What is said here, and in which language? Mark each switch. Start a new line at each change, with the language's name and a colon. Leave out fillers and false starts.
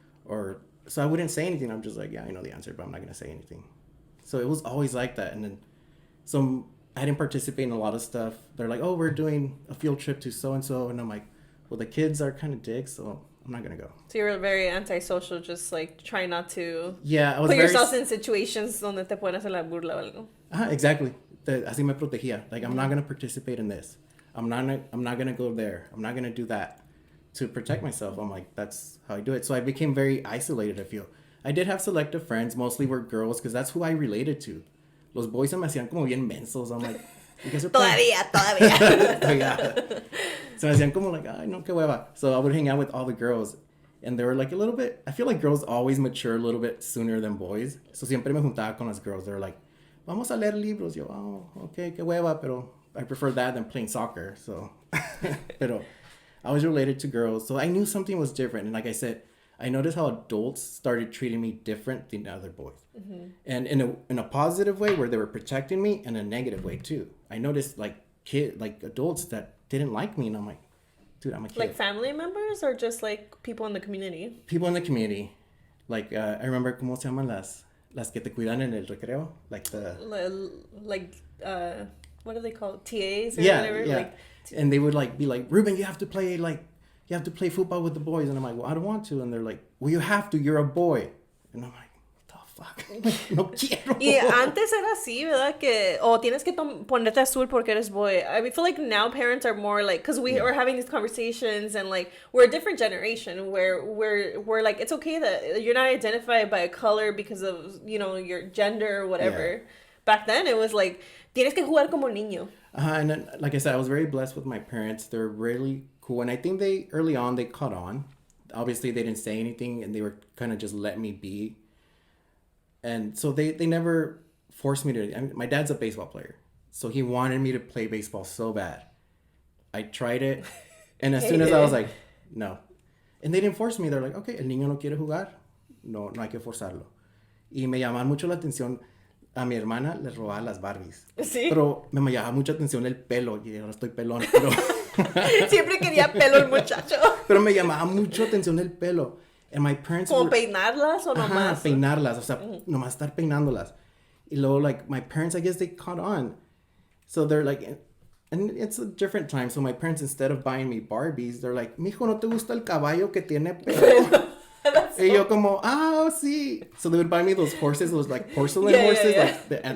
English: So I wouldn't say anything. I'm just like, yeah, I know the answer, but I'm not going to say anything. So it was always like that. And then I didn't participate in a lot of stuff. They're like, oh, we're doing a field trip to so-and-so. And I'm like, well, the kids are kind of dicks, so I'm not gonna go. So you were very antisocial, just like trying not to Yeah, I was put very... yourself in situations
Spanish: donde te pueden hacer la burla o algo. Exactly. Así me protegía.
English: Like, I'm not gonna participate in this. I'm not gonna go there. I'm not gonna do that to protect myself. I'm like, that's how I do it. So I became very isolated, I feel. I did have selective friends, mostly were girls, because that's who I related to.
Spanish: Los boys se me hacían como bien mensos.
English: I'm like, you guys are
Spanish: Todavía.
English: yeah.
Spanish: So me hacían como like, ay, no, qué hueva.
English: So I would hang out with all the girls. And they were like a little bit, I feel like girls always mature a little bit sooner than boys.
Spanish: So siempre me juntaba con las girls.
English: They were like,
Spanish: vamos a leer libros.
English: Yo, oh, okay,
Spanish: qué hueva,
English: pero I prefer that than playing soccer. So, pero I was related to girls. So I knew something was different. And like I said, I noticed how adults started treating me different than other boys. Mm-hmm. And in a positive way where they were protecting me, and a negative way too. I noticed like adults that didn't like me, and I'm like, dude, I'm a kid. Like family members or just like people in the community? People in the community. Like, I remember,
Spanish: ¿cómo se llaman las que te cuidan en el recreo?
English: Like what do they call it? TAs or whatever? Yeah. Like, and they would like be like, Ruben, you have to play football with the boys. And I'm like, well, I don't want to. And they're like, well, you have to, you're a boy. And I'm like, fuck.
Spanish: No quiero. Y antes era así, ¿verdad? Que, tienes que ponerte azul porque eres boy.
English: I feel like now parents are more like, because we are having these conversations and like, we're a different generation where we're like, it's okay that you're not identified by a color because of, you know, your gender or whatever. Yeah. Back then it was like,
Spanish: tienes que jugar como niño.
English: And then, like I said, I was very blessed with my parents. They're really cool. And I think early on, they caught on. Obviously, they didn't say anything and they were kind of just let me be. And so they never forced me to... I mean, my dad's a baseball player. So he wanted me to play baseball so bad. I tried it. And as soon as I was like, no. And they didn't force me. They're like, okay,
Spanish: el niño no quiere jugar. No hay que forzarlo. Y me llamaba mucho la atención. A mi hermana le robaba las Barbies. ¿Sí? Pero me llamaba mucha atención el pelo. Y ahora estoy pelón. Pero... Siempre quería pelo el muchacho. Pero me llamaba mucho atención el pelo.
English: And my parents
Spanish: ¿Como peinarlas o nomás? Peinarlas, o sea, nomás estar peinándolas. Y luego,
English: like, my parents, I guess they caught on. So they're like, and it's a different time. So my parents, instead of buying me Barbies, they're like,
Spanish: mijo, ¿no te gusta el caballo que tiene pelo? Y yo como, sí.
English: So they would buy me those horses, those like porcelain horses, yeah.